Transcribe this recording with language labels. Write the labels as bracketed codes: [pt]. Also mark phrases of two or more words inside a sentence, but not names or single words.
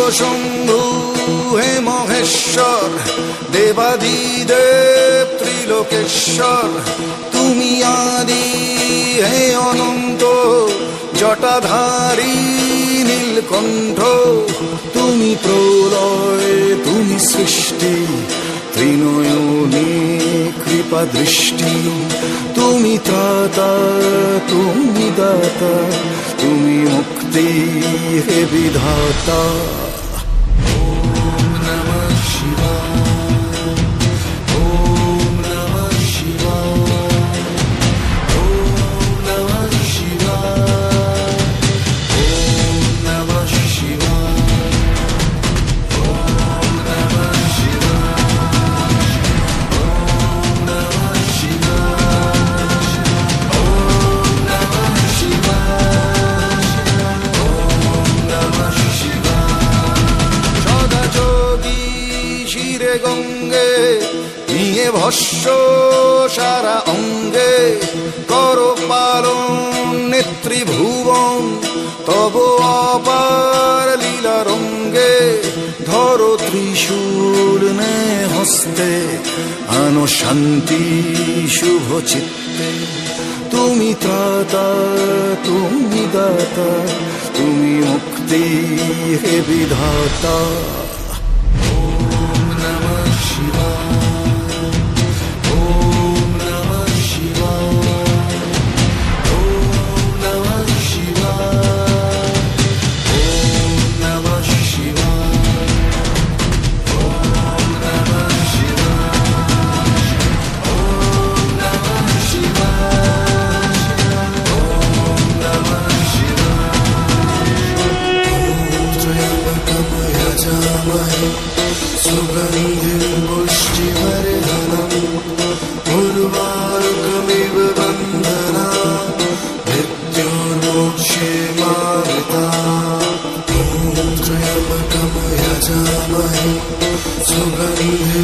[bn] শম্ভু হে মহেশ্বর, দেবাদিদেব ত্রিলোকেশ্বর, তুমি আদি হে অনন্ত, জটাধারী নীলকণ্ঠ, তুমি প্রলয় তুমি সৃষ্টি, ত্রিনয়নে কৃপা দৃষ্টি, তুমি ত্রাতা তুমি দাতা, তুমি মুক্তি হে বিধাতা। [sa] ওম নমঃ শিবায়, ওম নমঃ শিবায়, ওম নমঃ শিবায়, ওম নমঃ শিবায়, ওম নমঃ শিবায়, ওম নমঃ শিবায়, ওম নমঃ শিবায়। [bn] সদা যোগী শিরে গঙ্গে, নিয়ে ভস্য সারা অঙ্গে, কর পালন নেত্রীভুবন, তব অপার লীলা রঙ্গে, ধরো ত্রিশূল নে হস্তে, আনো শান্তি শুভ চিত্তে, তুমি ত্রাতা তুমি দাতা, তুমি মুক্তি হে বিধাতা। [sa] ওম নমঃ শিবায়, ওম নমঃ শিবায়, ওম নমঃ শিবায়, ওম নমঃ শিবায়, ওম নমঃ শিবায়, ওম নমঃ শিবায়, ওম নমঃ শিবায়। সুগন্ধিম পুষ্টিবর্ধনম, উর্বারুকমিব বন্ধনাৎ, মৃত্যুর্মোক্ষে মার্গতাৎ। ওম ত্র্যম্বকম যজামহে, সুগন্ধিম